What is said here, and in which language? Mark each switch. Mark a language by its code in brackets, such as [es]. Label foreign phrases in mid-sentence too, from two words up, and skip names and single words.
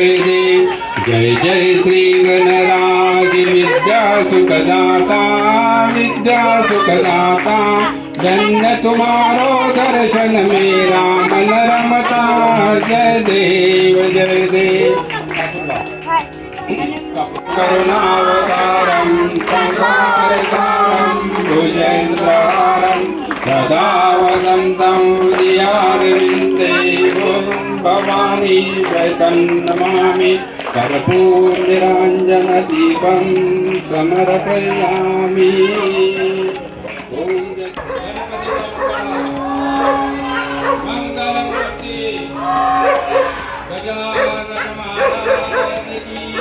[hi] जय श्री गणराज विद्या सुखदाता धन्य तुम्हारो दर्शन मेरा मन रमता जय देव [sa] करुणावतारं संसारसारं भुजेन्द्रहारं सदा वसन्तं हृदयारविन्दे भवानी नमामि कर्पूरनिराञ्जनदीपं समर्पयामि। [hi] मंगलमूर्ति गजानन महाराज की